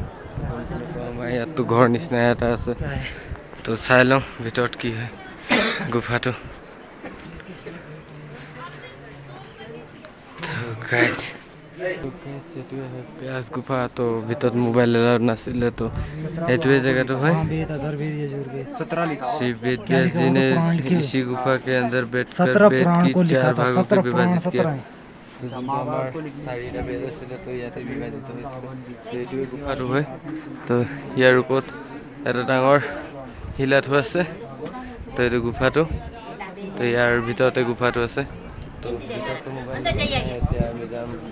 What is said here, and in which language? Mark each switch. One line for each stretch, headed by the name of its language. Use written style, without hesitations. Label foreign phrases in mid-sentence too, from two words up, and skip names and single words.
Assamese: আমাৰ ইয়াততো ঘৰ নিচিনা এটা আছে, তো চাই লওঁ ভিতৰত কি হয় গুফাটো। গাইছ এইটোৱে হয় ব্যাস গুফা। তো ভিতৰত
English: mobile allowed
Assamese: নাছিলে, তো এইটোৱে জেগাটো হয়।
Hindi: श्री वेद व्यास जी ने इसी गुफा के अंदर बैठकर वेद की 4 भागों में विभाजित किया।
Assamese: আমাৰ 4টা বেদ আছিলে, তো ইয়াতে বিভাজিত হৈছিলে। এইটোৱে গুফাটো হয়। তো ইয়াৰ ওপৰত এটা ডাঙৰ শিলা থোৱা আছে, তো এইটো গুফাটো। তো ইয়াৰ ভিতৰতে গুফাটো আছে। তো ভিতৰতো মোবাইল এতিয়া আমি যাম।